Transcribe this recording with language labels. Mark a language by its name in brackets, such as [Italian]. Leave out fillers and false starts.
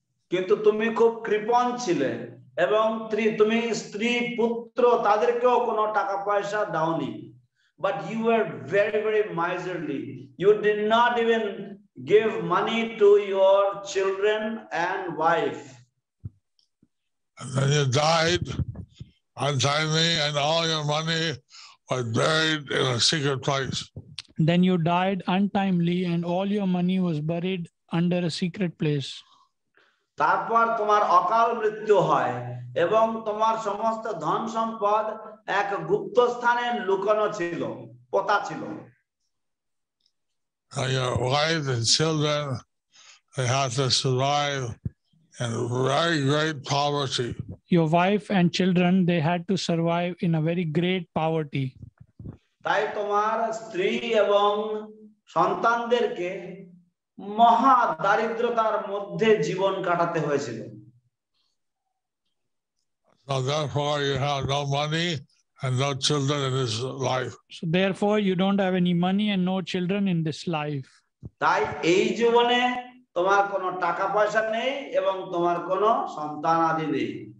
[Bangla] কিন্তু তুমি খুব কৃপণ ছিলে এবং তুমি স্ত্রী পুত্র তাদেরকেও কোনো টাকা পয়সা দাওনি। [English] But you were very, very miserly. You did not even give money to your children and wife. And then you died untimely, and all your money was buried in a secret place. Then you died untimely, and all your money was buried under a secret place. [Bangla] তারপর তোমার অকাল মৃত্যু হয় এবং তোমার সমস্ত ধন সম্পদ এক গুপ্ত স্থানে লুকানো ছিল, পোতা ছিল। [English] Your wife and children, they had to survive in very great poverty. Your wife and children, they had to survive in a very great poverty. [Bangla] তাই তোমার স্ত্রী এবং সন্তানদেরকে মহা দারিদ্রতার মধ্যে জীবন কাটাতে হয়েছিল। [English] So therefore you have no money and no children in this life. So therefore you don't have any money and no children in this life. [Bangla] তাই এই জীবনে তোমার কোনো টাকা পয়সা নেই এবং তোমার কোনো সন্তান আদি নেই।